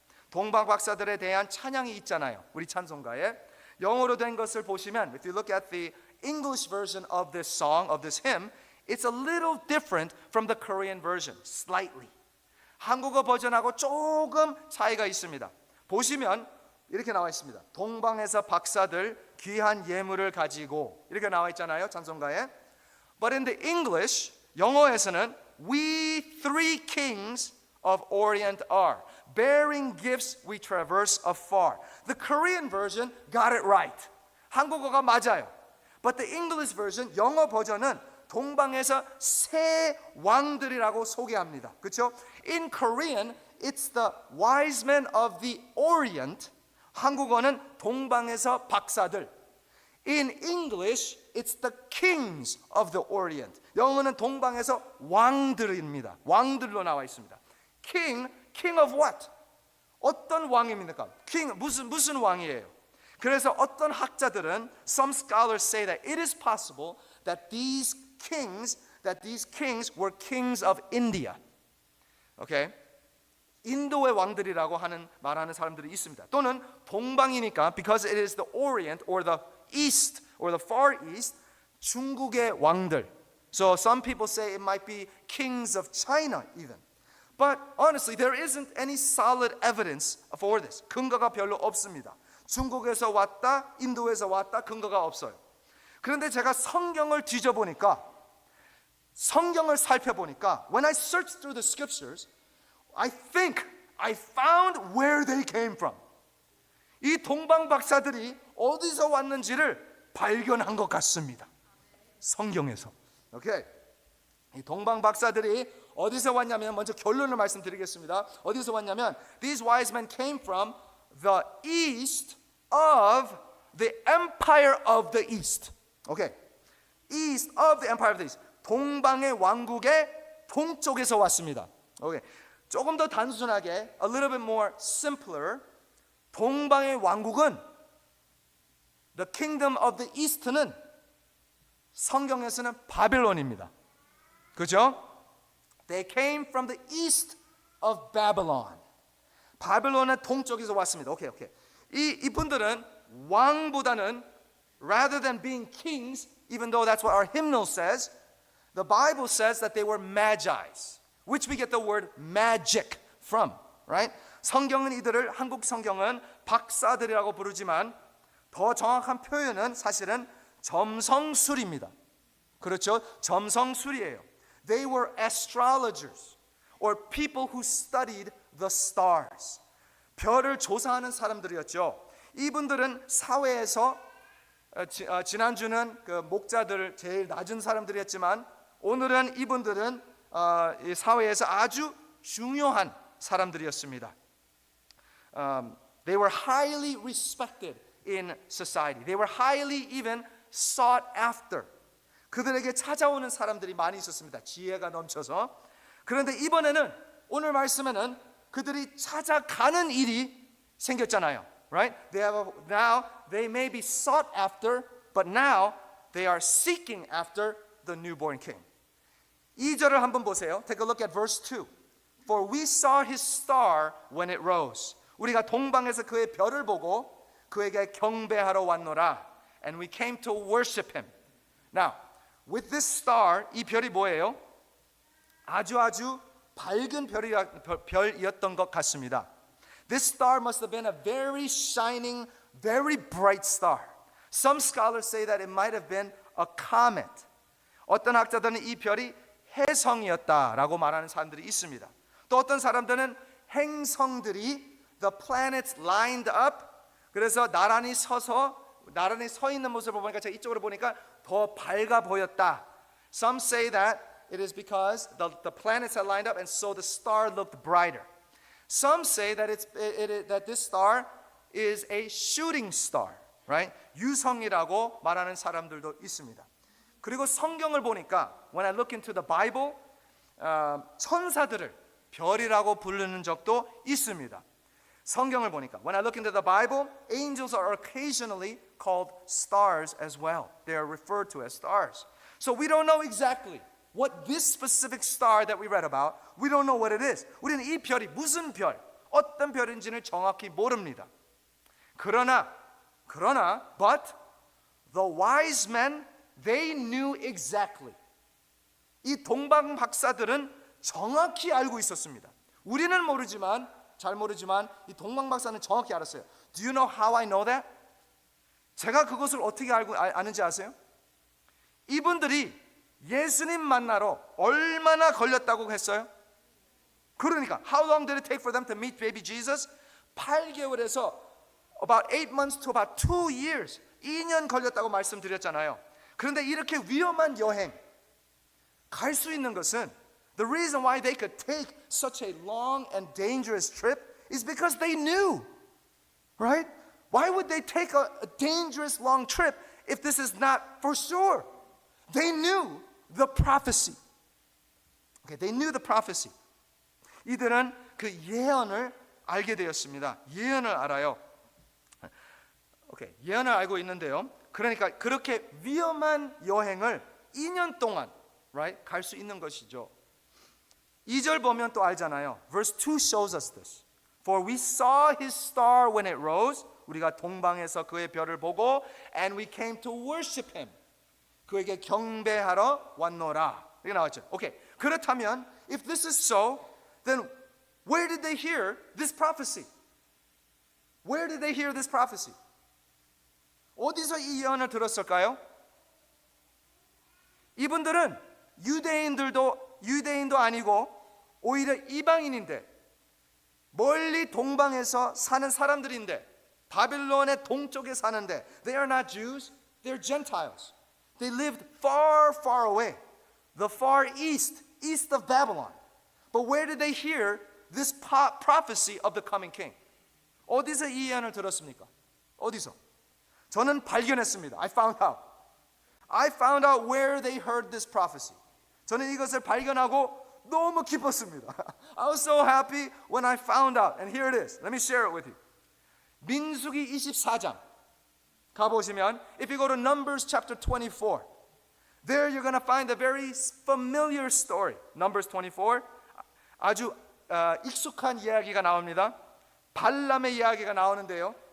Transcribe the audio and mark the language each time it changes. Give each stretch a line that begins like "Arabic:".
Korean: 동방 박사들에 대한 찬양이 있잖아요. 우리 찬송가에. 영어로 된 것을 보시면
English: if you look at the English version of this song, of this hymn, it's a little different from the Korean version, slightly.
Korean: 한국어 버전하고 조금 차이가 있습니다. 보시면 이렇게 나와 있습니다. 동방에서 박사들 귀한 예물을 가지고 이렇게 나와 있잖아요. 찬송가에.
English: But in the English,
Korean: 영어에서는
English: we three kings of Orient are, bearing gifts we traverse afar. The Korean version got it right.
Korean: 한국어가 맞아요.
English: But the English version,
Korean: 영어 버전은 동방에서 세 왕들이라고 소개합니다. 그렇죠?
English: In Korean, it's the wise men of the Orient.
Korean: 한국어는 동방에서 박사들.
English: In English, it's the kings of the Orient.
Korean: 영어는 동방에서 왕들입니다. 왕들로 나와 있습니다.
English: King of what?
Korean: 어떤 왕입니까? King 무슨 왕이에요? 그래서 어떤 학자들은
English: some scholars say that it is possible that these kings were kings of India. Okay?
Korean: 인도의 왕들이라고 말하는 사람들이 있습니다. 또는 동방이니까
English: because it is the Orient or the East or the Far East,
Korean: 중국의 왕들.
English: So some people say it might be kings of China even. But honestly, there isn't any solid evidence for this.
Korean: 근거가 별로 없습니다. 중국에서 왔다, 인도에서 왔다, 근거가 없어요. 그런데 제가 성경을 뒤져보니까, 성경을 살펴보니까,
English: when I searched through the scriptures, I think I found where they came from.
Korean: 이 동방 박사들이 어디서 왔는지를 발견한 것 같습니다. 성경에서. 오케이. 이 동방 박사들이 어디서 왔냐면 먼저 결론을 말씀드리겠습니다. 어디서 왔냐면
English: these wise men came from the east of the empire of the east.
Korean: 오케이.
English: East of the empire of the east.
Korean: 동방의 왕국의 동쪽에서 왔습니다. 오케이. 조금 더 단순하게
English: a little bit more simpler.
Korean: 동방의 왕국은
English: the kingdom of the east는
Korean: 성경에서는 바벨론입니다. 그죠?
English: They came from the east of Babylon.
Korean: 바벨론은 동쪽에서 왔습니다. 오케이. 이분들은 왕보다는
English: rather than being kings, even though that's what our hymnal says, the Bible says that they were magi's, which we get the word magic from, right?
Korean: 성경은 이들을 한국 성경은 박사들이라고 부르지만 더 정확한 표현은 사실은 점성술입니다. 그렇죠? 점성술이에요.
English: They were astrologers or people who studied the stars.
Korean: 별을 조사하는 사람들이었죠. 이분들은 사회에서 지난주는 그 목자들 제일 낮은 사람들이었지만 오늘은 이분들은 이 사회에서 아주 중요한 사람들이었습니다.
English: They were highly respected in society. They were highly even sought after.
Korean: 그들에게 찾아오는 사람들이 많이 있었습니다. 지혜가 넘쳐서. 그런데 이번에는 오늘 말씀에는 그들이 찾아가는 일이 생겼잖아요.
English: Right? Now they may be sought after, but now they are seeking after the newborn king.
Korean: 2절을 한번 보세요.
English: Take a look at verse 2. For we saw his star when it rose.
Korean: 우리가 동방에서 그의 별을 보고 그에게 경배하러 왔노라.
English: And we came to worship him. Now, with this star,
Korean: 이 별이 뭐예요? 아주 밝은 별이었던 것 같습니다.
English: This star must have been a very shining, very bright star. Some scholars say that it might have been a comet.
Korean: 어떤 학자들은 이 별이 혜성이었다라고 말하는 사람들이 있습니다. 또 어떤 사람들은 행성들이
English: the planets lined up.
Korean: 그래서 나란히 서 있는 모습을 보니까 제가 이쪽으로 보니까 더 밝아 보였다.
English: Some say that it is because the planets are lined up and so the star looked brighter. Some say that that this star is a shooting star, right?
Korean: 유성이라고 말하는 사람들도 있습니다. 그리고 성경을 보니까
English: when I look into the Bible,
Korean: 천사들을 별이라고 부르는 적도 있습니다. 성경을 보니까
English: when I look into the Bible, angels are occasionally called stars as well. They are referred to as stars. So we don't know exactly what this specific star that we read about, we don't know what it is.
Korean: 우리는 이 별이 무슨 별, 어떤 별인지는 정확히 모릅니다. 그러나
English: but the wise men, they knew exactly.
Korean: 이 동방 박사들은 정확히 알고 있었습니다. 우리는 모르지만 잘 모르지만 이 동방 박사는 정확히 알았어요.
English: Do you know how I know that?
Korean: 제가 그것을 어떻게 아는지 아세요? 이분들이 예수님 만나러 얼마나 걸렸다고 했어요? 그러니까
English: how long did it take for them to meet baby Jesus?
Korean: 8개월에서
English: about 8 months to about 2 years.
Korean: 2년 걸렸다고 말씀드렸잖아요. 그런데 이렇게 위험한 여행 갈 수 있는 것은
English: the reason why they could take such a long and dangerous trip is because they knew, right? Why would they take a dangerous long trip if this is not for sure? They knew the prophecy. Okay, they knew the prophecy.
Korean: 이들은 그 예언을 알게 되었습니다. 예언을 알아요.
English: Okay,
Korean: 예언을 알고 있는데요. 그러니까 그렇게 위험한 여행을 2년 동안,
English: right,
Korean: 갈 수 있는 것이죠. 2절 보면 또 알잖아요.
English: Verse 2 shows us this. For we saw his star when it rose.
Korean: 우리가 동방에서 그의 별을 보고
English: and we came to worship him.
Korean: 그에게 경배하러 왔노라. 이렇게 나왔죠. 오케이. 그렇다면
English: if this is so, then where did they hear this prophecy? Where did they hear this prophecy?
Korean: 어디서 이 예언을 들었을까요? 이분들은 유대인도 아니고 오히려 이방인인데 멀리 동방에서 사는 사람들인데 바빌론의 동쪽에 사는데
English: they are not Jews, they're Gentiles. They lived far, far away, the far east of Babylon. But where did they hear this prophecy of the coming king?
Korean: 어디서 이 예언을 들었습니까? 어디서? 저는 발견했습니다.
English: I found out where they heard this prophecy.
Korean: 저는 이것을 발견하고 너무 기뻤습니다.
English: I was so happy when I found out. And here it is. Let me share it with you.
Korean: 민수기 24장 가보시면
English: if you go to Numbers chapter 24, there you're going to find a very familiar story.
Korean: Numbers 24, 아주 익숙한 이야기가 나옵니다. 발람의 이야기가 나오는데요.